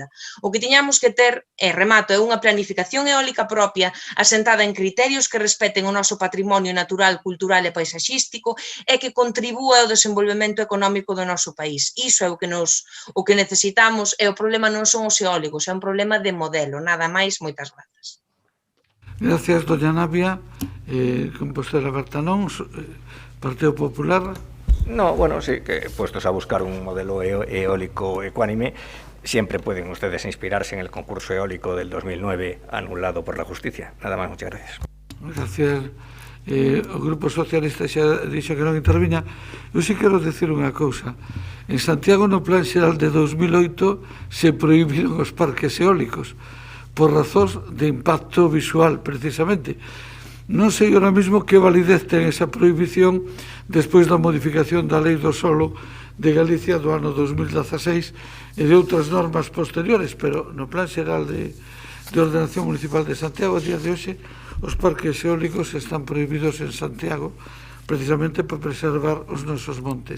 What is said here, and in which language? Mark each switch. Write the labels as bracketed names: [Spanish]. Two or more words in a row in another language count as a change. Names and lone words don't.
[Galician] O que tiñamos que ter, e remato, é unha planificación eólica propia asentada en criterios que respeten o noso patrimonio natural, cultural e paisaxístico e que contribúa ao desenvolvemento económico do noso país. Iso é o que necesitamos e o problema non son os eólicos, é un problema de modelo. Nada máis, moitas grazas. [Spanish] Gracias, doña Navia. Compostela Berta non, Partido Popular. No, bueno, sí, que puestos a buscar un modelo eólico ecuánime, siempre pueden ustedes inspirarse en el concurso eólico del 2009 anulado por la justicia. Nada más, muchas gracias. Gracias. [Galician] O Grupo Socialista xa dixo que non interviña. Eu sí quero decir unha cousa. En Santiago, no Plan Xeral de 2008, se prohibiron os parques eólicos por razóns de impacto visual, precisamente. Non sei [Spanish] ahora mismo [Galician] que validez ten esa prohibición despois da modificación da Lei do Solo de Galicia do ano 2016 e de outras normas posteriores, pero no Plan Xeral de Ordenación Municipal de Santiago, a día de hoxe, os parques eólicos están prohibidos en Santiago precisamente para preservar os nosos montes.